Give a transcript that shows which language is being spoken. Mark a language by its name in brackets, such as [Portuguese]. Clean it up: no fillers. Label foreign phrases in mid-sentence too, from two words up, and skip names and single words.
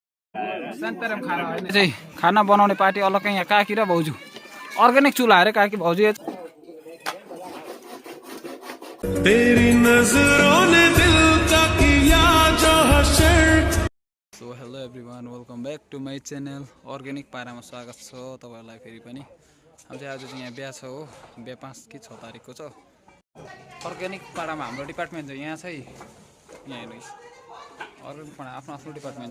[Nepali] चाहिँ खाना बनाउने पार्टी अलग्गै यहाँ काकी र भाउजू अर्ग्यानिक चुल्हा अरे काकी भाउजू [Hindi] तेरी नजरों ने दिल का किया जो हशर। [English] so hello everyone welcome back to my channel [Nepali] अर्ग्यानिक पारामा स्वागत छ तपाईहरुलाई फेरि पनि। अब चाहिँ आज चाहिँ यहाँ बिहा छ हो, बिहा 5 कि 6 तारिकको छ। अर्ग्यानिक पारामा हाम्रो डिपार्टमेन्ट चाहिँ यहाँ चाहिँ यहाँ हेर्नुस् अर्ग्यानिक पाडा आफ्नो आफ्नो डिपार्टमेन्ट छ।